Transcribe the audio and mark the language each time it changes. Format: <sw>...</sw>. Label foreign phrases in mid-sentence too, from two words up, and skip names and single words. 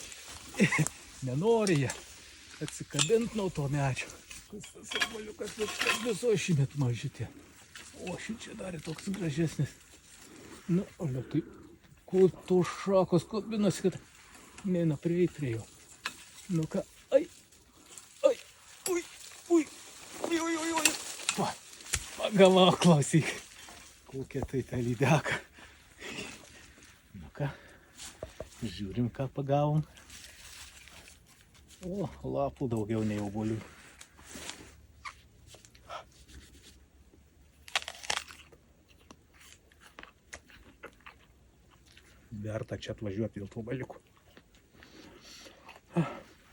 <lt>Nenori jie atsikabint nuo to medžio. Kas tas oboliukas viso šimet mažytė. O šičia dar toks gražesnis. Nu, olio, tai kuto šakos kabinasi, kad neina prieit prie jo. Nu ką, ai, ui, ui, ui, ui, ui. Pagavau, klausyk, kokia tai ta lydeka. Nu ką, žiūrim, ką pagavom. O, lapų daugiau nei obuolių. Verta čia atvažiuoti dėl tų oboliukų.</lt>